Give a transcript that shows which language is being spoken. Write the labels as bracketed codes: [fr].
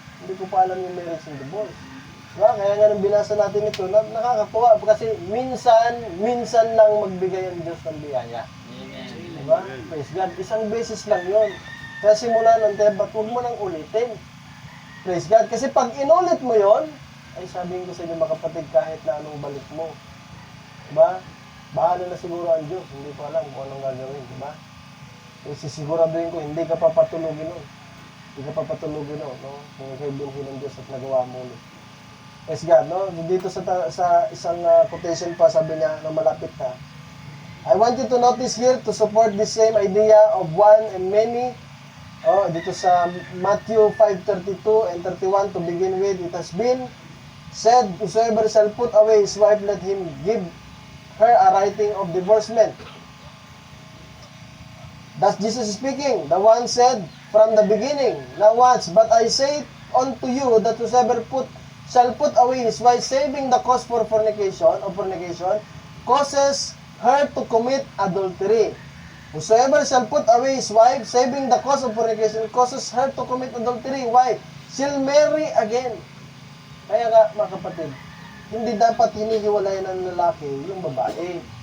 [tl] Hindi ko pa alam yung [en] marriage and divorce. [tl] Diba? Kaya nga nung binasa natin ito, nakakatuwa kasi minsan lang magbigay ang Diyos ng biyaya. Diba? [en] Praise God. [tl] Isang beses lang yun. Kaya simula ng tebat, huwag mo nang ulitin. [en] Praise God. [tl] Kasi pag inulit mo yon, ay sabihin ko sa inyo mga kapatid, kahit na anong balik mo. Diba? Bahala na siguro ang Diyos. Hindi ko alam kung anong gagawin. Diba? Kasi siguraduhin ko, hindi ka papatulugin nun. Hindi ka papatulugin nun. No? Kung ikaibuhin ng Diyos at nagawa mo ulit. [en] Praise God. [tl] No? Dito sa isang quotation pa, sabi niya na malapit ka. [en] I want you to notice here to support the same idea of one and many. [tl] Dito sa [en] Matthew 5:32 and 31 to begin with, it has been said, whosoever shall put away his wife, let him give her a writing of divorcement. That's Jesus speaking. The one said from the beginning. Now watch, but I say unto you that whosoever shall put away his wife, saving the cause for fornication, causes her to commit adultery. Whosoever shall put away his wife, saving the cause of fornication, causes her to commit adultery. Why? She'll marry again. [tl] Kaya nga, mga kapatid, hindi dapat hinihiwalay ng lalaki yung babae.